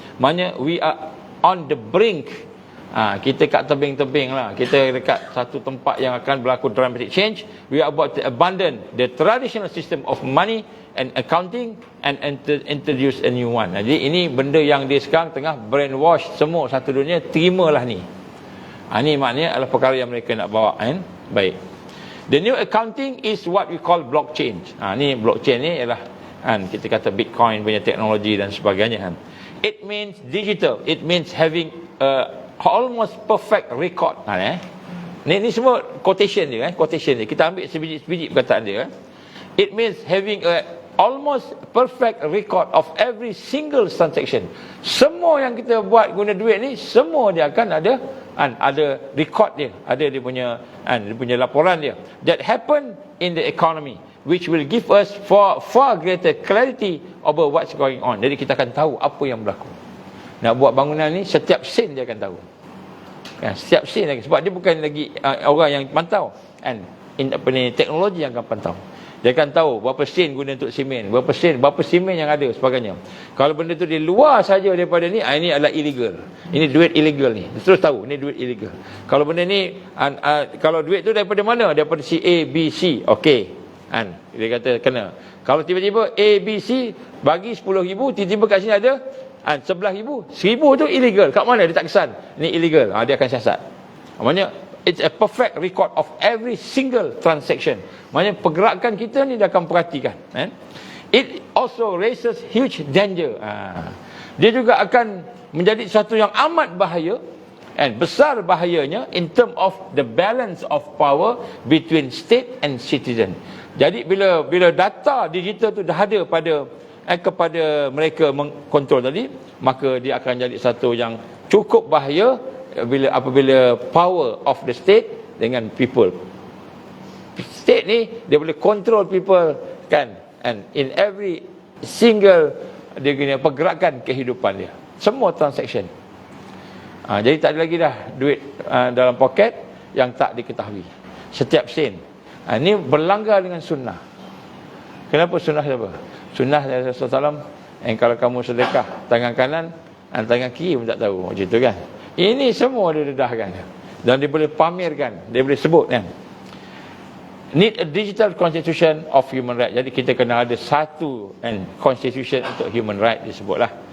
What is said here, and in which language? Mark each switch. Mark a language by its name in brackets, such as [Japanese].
[Malay] Maknanya [English] we are on the brink. [Malay] Kita kat tebing-tebing lah. Kita dekat satu tempat yang akan berlaku [English] dramatic change. We are about to abandon the traditional system of money and accounting and introduce a new one. [Malay] Jadi ini benda yang dia sekarang tengah brainwash semua satu dunia, terimalah ni. Ini maknanya adalah perkara yang mereka nak bawa. Baik. [English] The new accounting is what we call blockchain. [Malay] Ni blockchain ni ialah kita kata Bitcoin punya teknologi dan sebagainya. [English] It means digital. It means having almost perfect record. [Malay] Ni semua quotation dia. Quotation dia. Kita ambil sebiji-sebiji perkataan dia. [English] It means having a almost perfect record of every single transaction. [Malay] Semua yang kita buat guna duit ni, semua dia akan ada record dia, ada dia punya laporan dia. [English] That happen in the economy, which will give us far greater clarity over what's going on. [Malay] Jadi kita akan tahu apa yang berlaku. Nak buat bangunan ni, setiap sen dia akan tahu. Setiap sen lagi. Sebab dia bukan lagi orang yang pantau. Teknologi yang akan pantau. Dia akan tahu berapa sen guna untuk simen, berapa simen yang ada sebagainya. Kalau benda tu di luar saja daripada ni, ini adalah illegal. Ini duit illegal ni. Dia terus tahu ni duit illegal. Kalau benda ni kalau duit tu daripada mana? Daripada si A, B, C. Okey. Dia kata kena. Kalau tiba-tiba A, B, C bagi 10,000, tiba-tiba kat sini ada 11,000. 1,000 tu illegal. Kat mana? Dia tak kesan. Ni illegal. Dia akan siasat. Maknanya [English] it's a perfect record of every single transaction. [Malay] Maknanya pergerakan kita ni dia akan perhatikan. [English] It also raises huge danger. [Malay] Dia juga akan menjadi satu yang amat bahaya, besar bahayanya [English] in term of the balance of power between state and citizen. [Malay] Jadi bila data digital tu dah ada kepada mereka mengkontrol tadi, maka dia akan jadi satu yang cukup bahaya apabila [English] power of the state [Malay] dengan people. State ni dia boleh control people, kan, [English] and in every single [Malay] dia guna pergerakan kehidupan dia, semua transaction. Jadi tak ada lagi dah duit dalam poket yang tak diketahui. Setiap sen. Ini berlanggar dengan sunnah. Kenapa sunnah siapa? Sunnah dari Rasulullah SAW, kalau kamu sedekah tangan kanan, tangan kiri pun tak tahu, macam tu kan. Ini semua dia dedahkan dan dia boleh pamerkan, dia boleh sebut kan. [English] Need a digital constitution of human right. [Malay] Jadi kita kena ada satu constitution untuk human right disebutlah.